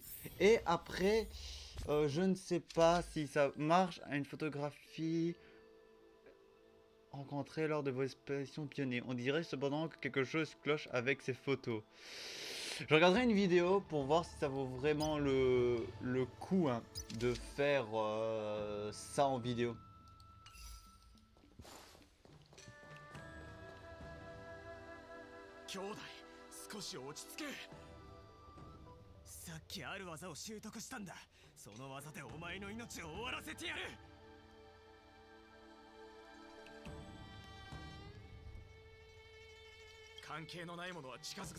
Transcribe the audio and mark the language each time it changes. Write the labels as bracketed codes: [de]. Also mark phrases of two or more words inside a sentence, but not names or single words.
[fr] Et après, je ne sais pas si ça marche, à une photographie rencontrée lors de vos expéditions pionniers. On dirait cependant que quelque chose cloche avec ces photos. Je regarderai une vidéo pour voir si ça vaut vraiment le coup hein, de faire ça en vidéo. [ja] 兄弟少し落ち着け。さっきある技を習得したんだ。その技でお前の命を終わらせてやる。関係のないものは近づくな。